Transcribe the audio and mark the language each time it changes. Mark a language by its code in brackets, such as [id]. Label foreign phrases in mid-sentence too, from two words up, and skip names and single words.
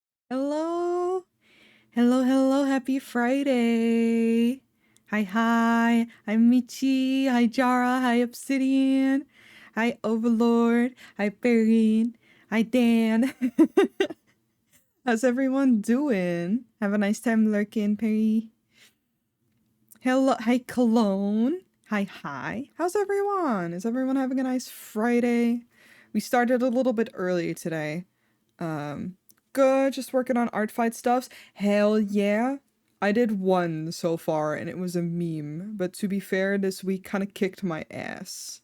[en] Hello. Hello, hello. Happy Friday. Hi, hi. Hi, Michi. Hi, Jara. Hi, Obsidian. Hi, Overlord. Hi, Barian. Hi, Dan. How's everyone doing? Have a nice time lurking, Perry. Hello. Hi, Cologne. Hi, hi. How's everyone? Is everyone having a nice Friday? We started a little bit early today. Um, Good, just working on art fight stuffs. Hell yeah. I did one so far and it was a meme, but to be fair, this week kind of kicked my ass.